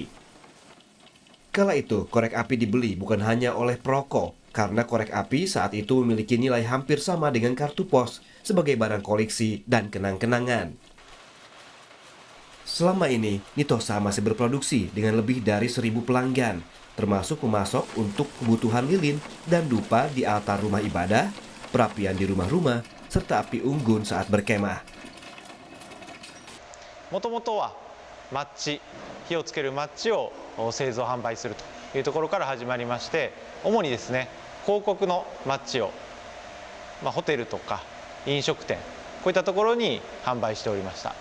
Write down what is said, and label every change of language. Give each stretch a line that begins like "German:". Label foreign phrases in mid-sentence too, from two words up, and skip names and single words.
Indonesian: Kala itu, korek api dibeli bukan hanya oleh perokok, karena korek api saat itu memiliki nilai hampir sama dengan kartu pos sebagai barang koleksi dan kenang-kenangan. Selama ini, Nitosha masih berproduksi dengan lebih dari 1.000 pelanggan, termasuk memasok untuk kebutuhan lilin dan dupa di altar rumah ibadah, perapian di rumah-rumah, serta api unggun saat berkemah.
Japanese: もともとは火をつけるマッチを製造販売するというところから始まりまして、主にですね広告のマッチを、ホテルとか飲食店こういったところに販売しておりました。